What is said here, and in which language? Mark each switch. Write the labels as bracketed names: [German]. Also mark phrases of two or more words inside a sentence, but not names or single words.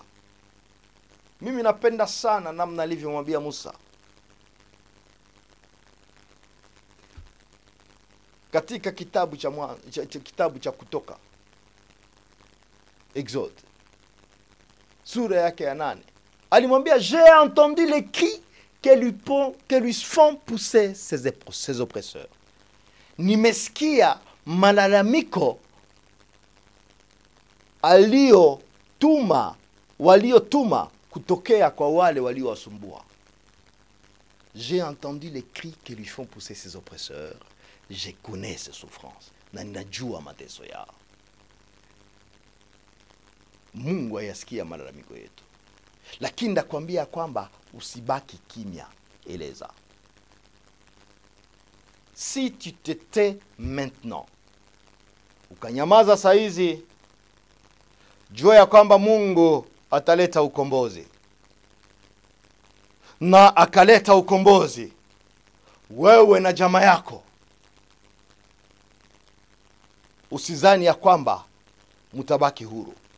[Swahili] Mimi napenda sana namna alivyomwambia Musa katika kitabu cha Kutoka, Exode, sura yake ya 8. Alimwambia, [French] j'ai entendu les cris que lui font pousser ses oppresseurs. [Swahili] Nimesikia malalamiko waliotuma kutokea kwa wale waliowasumbua. [French] J'ai entendu les cris que lui font pousser ses oppresseurs. Je connais ses souffrances. [Swahili] Na ninajua mateso yao. Mungu ayasikia malalamiko yetu. Lakini nakwambia kwamba usibaki kimya, eleza. [French] Si tu te tais maintenant, [Swahili] ukanyamaza saizi, jua ya kwamba Mungu ataleta ukombozi. Na akaleta ukombozi, wewe na jamaa yako. Usizani ya kwamba mutabaki huru.